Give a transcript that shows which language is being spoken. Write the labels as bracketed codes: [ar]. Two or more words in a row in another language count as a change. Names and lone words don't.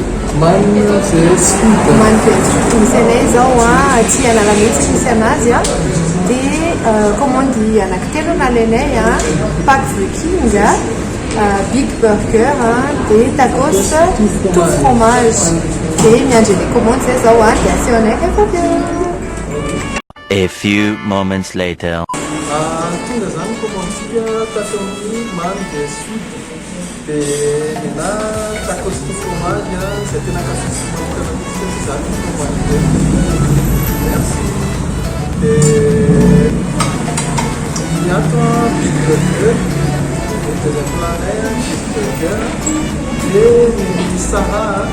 [mg] manina [en] fast food. [mg] Mamy [en] fast food [mg] misy anay zao aty Analametsy misy anazy dia commande anankitelo nalainay Pack Viking, Big Burger dia [fr] tacos tout fromage [mg] dia miandry ilay commande zay zao dia asehoanay rehefa avy. [en] A few moments later. [mg] Tonga zany commandesika tatao amin'ny mamy [en] fast food [mg] dia na [fr] tacos tout fromage [mg] izay tena akafisy manokana mihitsy zany commande. Merci. Dia ny ato Big Burger, [fr] le deuxième plat Big Burger [mg] dia ny Sara